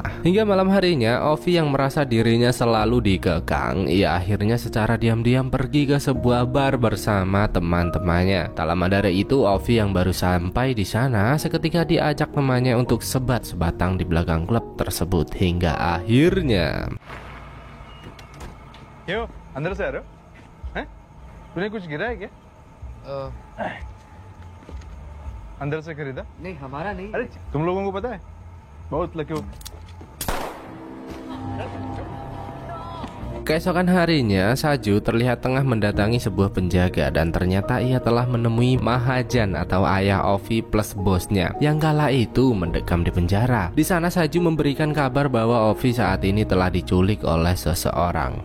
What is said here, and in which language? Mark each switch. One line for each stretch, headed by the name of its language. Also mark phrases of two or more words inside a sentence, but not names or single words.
Indonesian: Hingga malam harinya, Ovi yang merasa dirinya selalu dikekang, ia akhirnya secara diam-diam pergi ke sebuah bar bersama teman-temannya. Tak lama dari itu, Ovi yang baru sampai di sana seketika diajak temannya untuk sebat-sebatang di belakang klub tersebut hingga akhirnya.
Hindi: Yo, अंदर से आ रहे हो? हैं? तूने कुछ गिरा है क्या? अंदर से खरीदा? नहीं हमारा नहीं। अरे तुम लोगों को पता है? बहुत लकी हो।
Indonesian: Keesokan harinya, Saju terlihat tengah mendatangi sebuah penjaga dan ternyata ia telah menemui Mahajan atau ayah Ovi plus bosnya yang kala itu mendekam di penjara. Di sana Saju memberikan kabar bahwa Ovi saat ini telah diculik oleh seseorang.